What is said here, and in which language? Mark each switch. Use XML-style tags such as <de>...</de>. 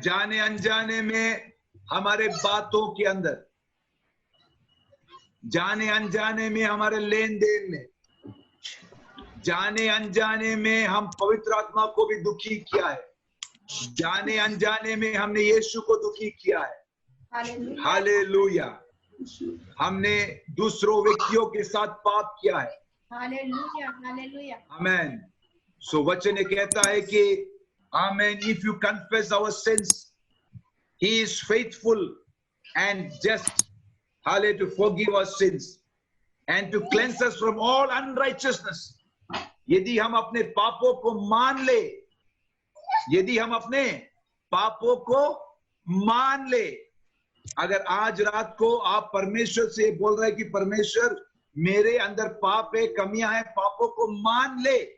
<hi>जाने अनजाने में हमारे बातों के अंदर, जाने अनजाने में हमारे लेन देन में, जाने अनजाने में हम पवित्र आत्मा को भी दुखी किया है। जाने अनजाने में हमने यीशु को दुखी किया है। हालेलुया। हमने दूसरों व्यक्तियों के साथ पाप किया है। हालेलुया, हालेलुया, आमीन। सो वचन कहता है कि</hi> <en>आमीन, if you confess our sins he is faithful and just, hallelujah, to forgive our sins and to cleanse us from all unrighteousness।</en> <hi>यदि हम अपने पापों को मान ले, यदि हम अपने पापों को मान ले, अगर आज रात को आप परमेश्वर से बोल रहे हैं कि परमेश्वर मेरे अंदर पाप है, कमियां हैं, पापों को मान ले,</hi>